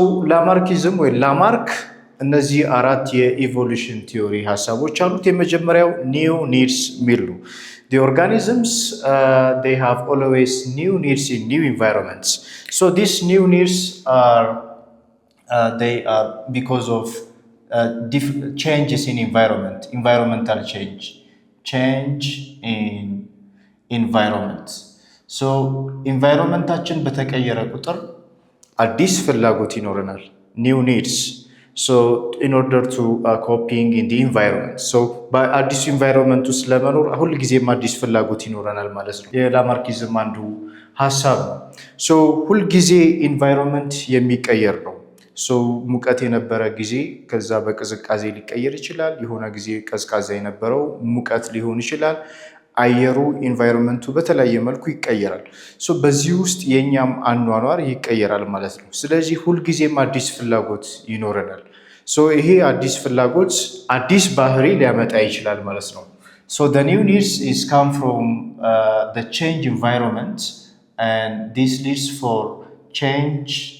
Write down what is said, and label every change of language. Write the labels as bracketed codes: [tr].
[am] ላማርኪዝም ወይ ላማርክ እነዚህ አራት የኢቮሉሽን ቲዮሪ ሀሳቦች አሉት። የመጀመሪያው ኒው ኒድስ የሚል ነው። [en] The organisms they have always new needs in new environments. So these new needs are they are because of changes in environmental change in environment. [am] So environmentaችን በተቀየረ ቁጥር አዲስ ፍላጎት ይኖረናል። [en] new needs. In order to coping in the environment. [am] በአዲሱ ኢንቫይሮንመንት ውስጥ ለመኖር ሁልጊዜም አዲስ ፍላጎት ይኖረናል ማለት ነው። የላማርኪዝም አንዱ ሀሳብ ነው። ሁልጊዜ ኢንቫይሮንመንት የሚቀየር ነው። ሙቀት የነበረ ጊዜ ከዛ በቅዝቃዜ ሊቀየር ይችላል። የሆነ ጊዜ ቀዝቃዛ የነበረው ሙቀት ሊሆን ይችላል። አየሩ ኢንቫይሮንመንቱ በተለያየ መልኩ ይቀየራል። በዚህ ውስጥ የኛም አኗኗር ይቀየራል ማለት ነው። ስለዚህ ሁልጊዜም አዲስ ፍላጎት ይኖረናል። ይሄ አዲስ ፍላጎት አዲስ ባህሪ ሊያመጣ ይችላል ማለት ነው። [en] The new needs is come from the change environment and this leads for change